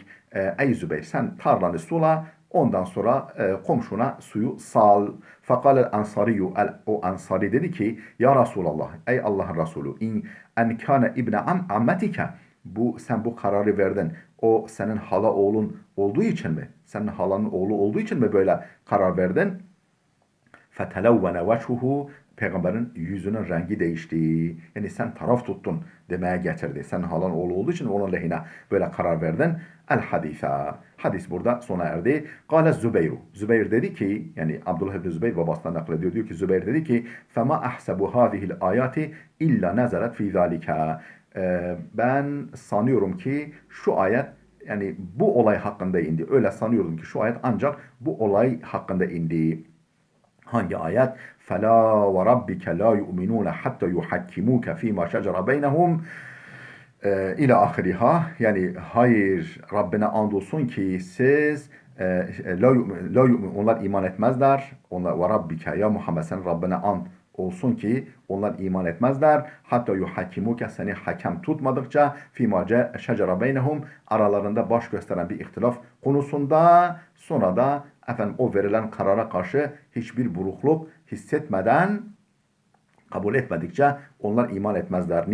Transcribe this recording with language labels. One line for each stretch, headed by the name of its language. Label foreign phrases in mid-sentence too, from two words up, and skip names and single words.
Turkish: Ey Zübeyir sen tarlanı sula, ondan sonra komşuna suyu sal.
Arabic: فقال الأنصاري,
Turkish: o ansari dedi ki
Arabic: يا رسول الله,
Turkish: ey Allah'ın Resulü,
Arabic: إن أن كان ابن عمتك,
Turkish: sen bu kararı verdin, o senin hala oğlun olduğu için mi? Senin halanın oğlu olduğu için mi böyle karar verdin?
Arabic: فَتَلَوَّنَ وَجْهُهُ.
Turkish: Peygamberin yüzünün rengi değişti. Yani sen taraf tuttun demeye getirdi. Sen halan oğlu olduğu için onun lehine böyle karar verdin. El-hadise. Hadis burada sona erdi.
Arabic: قال الزبير.
Turkish: Zübeyir dedi ki, yani Abdullah ibn Zübeyir babasından naklediyor. Diyor ki Zübeyir dedi ki
Arabic: فَمَا أَحْسَبُ هَذِهِ الْآيَاتِ اِلَّا نَزَلَتْ فِي ذَٰلِكَ.
Turkish: Ben sanıyorum ki şu ayet yani bu olay hakkında indi. Öyle sanıyorum ki şu ayet ancak bu olay hakkında indi. Hangi ayet?
Arabic: فَلَا وَرَبِّكَ لَا يُؤْمِنُونَ حَتَّى يُحَكِّمُوكَ ف۪ي مَا شَجَرَ بَيْنَهُمْ إلى آخرها.
Turkish: Yani hayır, Rabbine andolsun ki siz onlar iman etmezler. Onlar
Arabic: وربك,
Turkish: ya Muhammed sen Rabbine and olsun ki onlar iman etmezler.
Arabic: حتى يحكموك
Turkish: seni hakem tutmadıkça
Arabic: فيما شجر بينهم
Turkish: aralarında baş gösteren bir ihtilaf konusunda sonra da efendim o verilen karara karşı hiçbir burukluk hissetmeden kabul etmedikçe onlar iman etmezler.